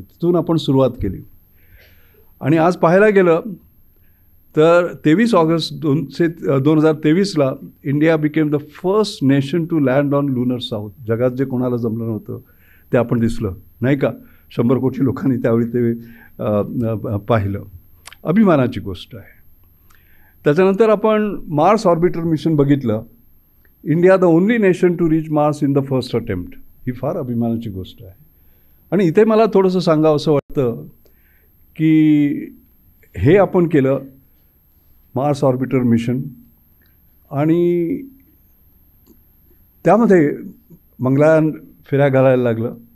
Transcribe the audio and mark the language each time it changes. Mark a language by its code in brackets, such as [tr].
[mr] तिथून आपण सुरुवात केली. आणि आज पाहायला गेलं तर 23 August 2023ला [en] India became the first nation to land on lunar south. [mr] जगात जे कोणाला जमलं नव्हतं ते आपण दिसलं, नाही का. 100 कोटी लोकांनी त्यावेळी ते पाहिलं. अभिमानाची गोष्ट आहे. त्याच्यानंतर आपण मार्स ऑर्बिटर मिशन बघितलं. [en] India the only nation to reach Mars in the first attempt. [mr] ही फार अभिमानाची गोष्ट आहे. आणि इथे मला थोडंसं सांगावं असं वाटतं की हे आपण केलं मार्स ऑर्बिटर मिशन, आणि त्यामध्ये मंगळयान फेऱ्या घालायला लागलं.